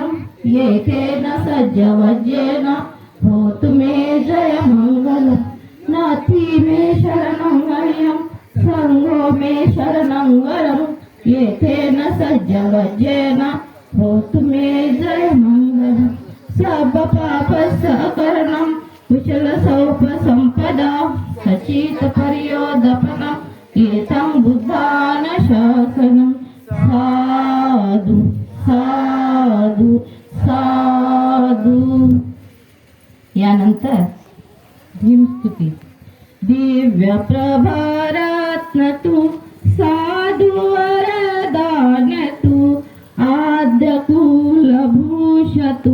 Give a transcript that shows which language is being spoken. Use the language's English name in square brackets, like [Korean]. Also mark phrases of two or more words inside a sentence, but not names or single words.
[Pali] येतेन सज्जवज्जेन होतु मे जय मंगलम् नाति मे शरणं वयं संघो मे शरणं वरं येतेन सज्जवज्जेन होतु मे जय मंगलम् सब पाप सकरणं कुशल सौप संपदा सचित पर्योदपनं एतं बुद्धान शासनं साधु साधु साधु। [Marathi] यानंतर भीमस्तुती दिव्य प्रभारात्न तू साधु वरदान तू आद्य कुलभूष तू